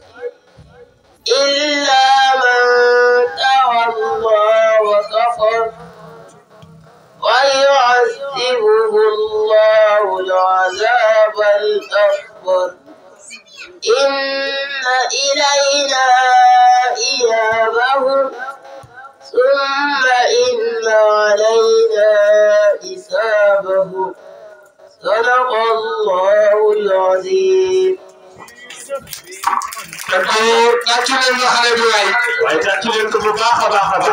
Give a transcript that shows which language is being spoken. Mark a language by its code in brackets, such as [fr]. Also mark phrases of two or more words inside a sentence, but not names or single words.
[ar] إلا من تولى وكفر ويعذبه الله العذاب الأكبر إن إلينا إيابهم ثم إن علينا حسابهم صدق الله العظيم. [wo] tàccu leen ñu xale bi waay waaye tàccu leen ko bu baax a baax a baax